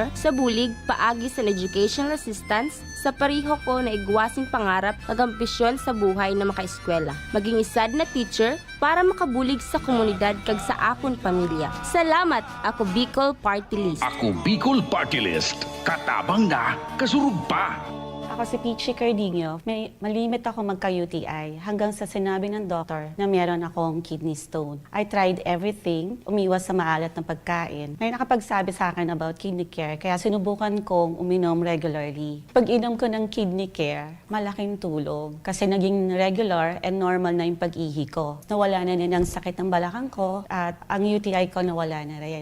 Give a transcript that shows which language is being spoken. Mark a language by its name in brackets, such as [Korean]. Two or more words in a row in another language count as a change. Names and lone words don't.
[Bikol] sa bulig paagi sa [English] educational assistance [Bikol] sa pariho ko na igwasing pangarap kag ambisyon sa buhay na makaeskwela. Maging isad na teacher para makabulig sa komunidad kag sa akon pamilya. Salamat, ako Bicol Party List. Ako Bicol Party List. Katabang na, kasurug pa. [Filipino] Ako si Peachy Cardinho. Malimit ako magka-UTI hanggang sa sinabi ng doktor na meron akong kidney stone. [English] I tried everything, [Filipino] umiwas sa maalat ng pagkain. May nakapagsabi sa akin about kidney care, kaya sinubukan kong uminom regularly. Pag-inom ko ng kidney care, malaking tulong kasi naging regular and normal na yung pag-ihi ko. Nawala na din ang sakit ng balakang ko at ang UTI ko nawala na rin.